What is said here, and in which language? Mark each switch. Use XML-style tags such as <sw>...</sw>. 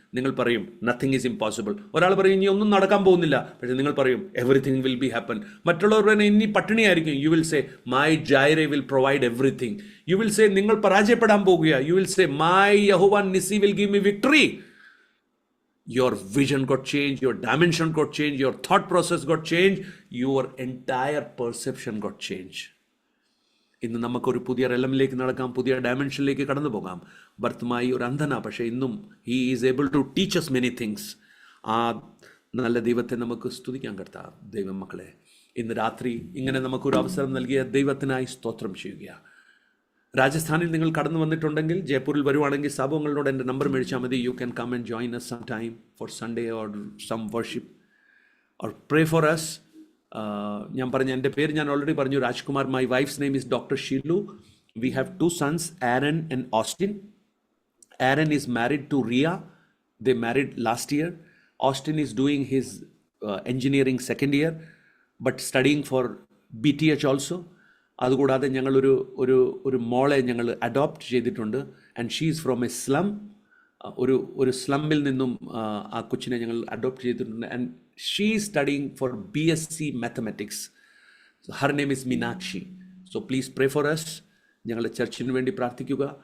<ml>നിങ്ങൾ പറയും</ml> <en>Nothing is impossible.</en> <ml>ഒരാൾ പറയും ഇനി ഒന്നും നടക്കാൻ പോകുന്നില്ല, പക്ഷെ നിങ്ങൾ പറയും</ml> <en>Everything will be happen.</en> <ml>മറ്റുള്ളവർ പറയുന്നത് ഇനി പട്ടിണിയായിരിക്കും,</ml> <en>You will say my Jireh will provide everything. You will say</en> <ml>നിങ്ങൾ പരാജയപ്പെടാൻ പോകുക,</ml> <en>You will say my Jehovah Nissi will give me victory. Your vision got changed, your dimension got changed, your thought process got changed, your entire perception got changed.</en> <ml>ഇന്ന് നമുക്കൊരു പുതിയ റെലമിലേക്ക് നടക്കാം, പുതിയ ഡയമെൻഷനിലേക്ക് കടന്നു പോകാം. ഭർത്തമായി ഒരു അന്ധന, പക്ഷേ ഇന്നും</ml> <en>He is able to teach us many things.</en> <ml>ആ നല്ല ദൈവത്തെ നമുക്ക് സ്തുതിക്കാൻ കർത്താവ്. ദൈവം മക്കളെ, ഇന്ന് രാത്രി ഇങ്ങനെ നമുക്കൊരു അവസരം നൽകിയ ദൈവത്തിനായി സ്തോത്രം ചെയ്യുക. രാജസ്ഥാനിൽ നിങ്ങൾ കടന്നു വന്നിട്ടുണ്ടെങ്കിൽ, ജയ്പൂരിൽ വരുവാണെങ്കിൽ സാബുങ്ങളോട് എൻ്റെ നമ്പർ മേടിച്ചാൽ മതി.</ml> <en>You can come and join us some time for Sunday or some worship or pray for us.</en> <ml>ഞാൻ പറഞ്ഞ എൻ്റെ പേര് ഞാൻ ഓൾറെഡി പറഞ്ഞു, Rajkumar.</ml> <en>My wife's name is doctor Sheelu. We have 2 sons, Aaron and Austin. Aaron is married to Ria. They married last year. Austin is doing his engineering second year but studying for BTH also.</en> <ml>അതുകൂടാതെ ഞങ്ങളൊരു മോളെ ഞങ്ങൾ adopt ചെയ്തിട്ടുണ്ട്.</ml> <en>And she is from a slum.</en> <ml>ഒരു സ്ലമ്മിൽ നിന്നും ആ കൊച്ചിനെ ഞങ്ങൾ അഡോപ്റ്റ് ചെയ്തിട്ടുണ്ട്.</ml> <en>And she is studying for BSc mathematics. Her name is Meenakshi. So please pray for us.</en> <ml>ഞങ്ങളുടെ ചർച്ചിന് വേണ്ടി പ്രാർത്ഥിക്കുക.</ml>